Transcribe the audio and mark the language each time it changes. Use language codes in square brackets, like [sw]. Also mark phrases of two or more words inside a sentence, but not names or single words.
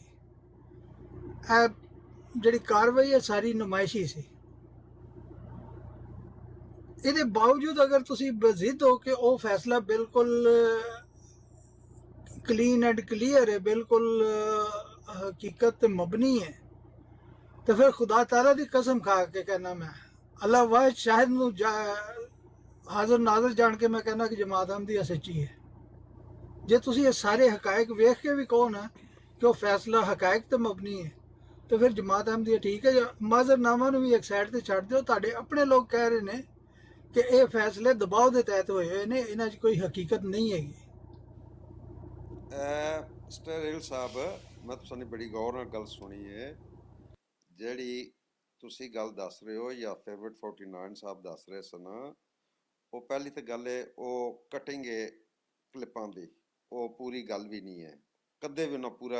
[pa] ਇਹ ਜਿਹੜੀ ਕਾਰਵਾਈ ਹੈ ਸਾਰੀ ਨੁਮਾਇਸ਼ੀ ਸੀ। ਇਹਦੇ ਬਾਵਜੂਦ ਅਗਰ ਤੁਸੀਂ ਬਜ਼ਿੱਦ ਹੋ ਕਿ ਉਹ ਫੈਸਲਾ ਬਿਲਕੁਲ [en] clean and clear [pa] ਹੈ, ਬਿਲਕੁਲ ਹਕੀਕਤ ਤੇ ਮਬਨੀ ਹੈ, تو پھر خدا تعالیٰ دی قسم کھا کے کہنا میں اللہ واحد شاہد نو حاضر ناظر جان کے میں کہنا کہ جماعت احمدیہ سچی ہے۔ جے تسی یہ سارے حقائق ویکھ کے بھی کہو نا کہ وہ فیصلہ حقائق تے مبنی ہے تو پھر جماعت احمدیہ ٹھیک ہے۔ معذر نامہ نو بھی ایک سائڈ تے چھڑ دیو، تہاڈے اپنے لوگ کہہ رہے نے کہ اے فیصلے دباؤ دے تحت ہوئے ہوئے نے، انہاں 'چ کوئی حقیقت نہیں ہے۔ ਸਟੇਰਿਲ ਸਾਹਿਬ, ਮੈਂ ਤੁਹਾਨੂੰ ਬੜੀ ਗੌਰ ਨਾਲ ਗੱਲ ਸੁਣੀ ਹੈ। ਜਿਹੜੀ ਤੁਸੀਂ ਗੱਲ ਦੱਸ ਰਹੇ ਹੋ ਜਾਂ ਫੇਵਰਟ 49 ਸਾਹਿਬ ਦੱਸ ਰਹੇ ਸਨ, ਉਹ ਪਹਿਲੀ ਤਾਂ ਗੱਲ ਹੈ ਉਹ ਕਟਿੰਗ ਹੈ ਕਲਿੱਪਾਂ ਦੀ, ਉਹ ਪੂਰੀ ਗੱਲ ਵੀ ਨਹੀਂ ਹੈ, ਕਦੇ ਵੀ ਨਾ ਪੂਰਾ।